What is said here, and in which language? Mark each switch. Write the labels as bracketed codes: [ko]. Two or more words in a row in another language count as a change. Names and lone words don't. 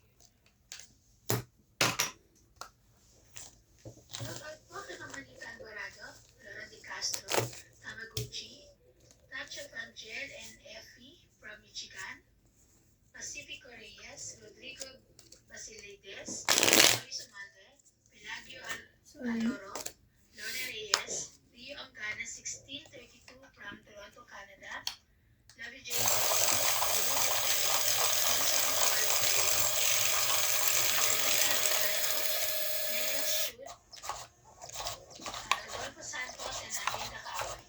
[tl] Shoutout po kay Mamanita Alvarado, Laura De Castro, Tamaguchi, Tacha Frangel and Effie from Michigan, Pacifico Reyes, Rodrigo Basilides, Luis Umalde, Pelagio [en] Sorry. Aloro, Lorna Reyes, Rio Angana 1632 from Toronto, Canada, Lovey J. Margarita Alvarado, Neil Shoot, Rodolfo Santos, and Amanda Kaaway.